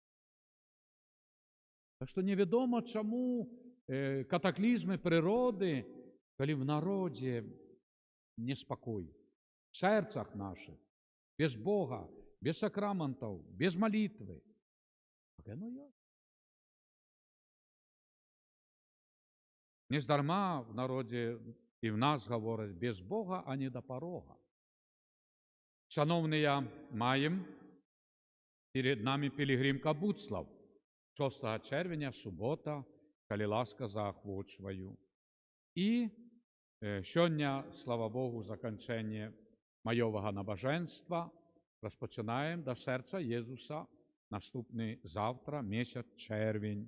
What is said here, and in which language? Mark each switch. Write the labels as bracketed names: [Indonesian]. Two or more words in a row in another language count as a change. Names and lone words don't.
[Belarusian] Так што невядома, чаму катаклізмы прыроды, калі в народзе неспакой, в сэрцах нашых, без Бога, без сакраментаў, без малітвы. Так яно ёсць. Нездарма в народзе і в нас гавораць без Бога, а не да парога. Шановныя, маем перед нами пілігрим Кабуцлав, 6 чэрвеня, субота, калі ласка заахвочваю. І сёння, слава Богу, заканчэнне маёвага набажэнства, распачынаем да сэрца Езуса наступны завтра, месяц чэрвень.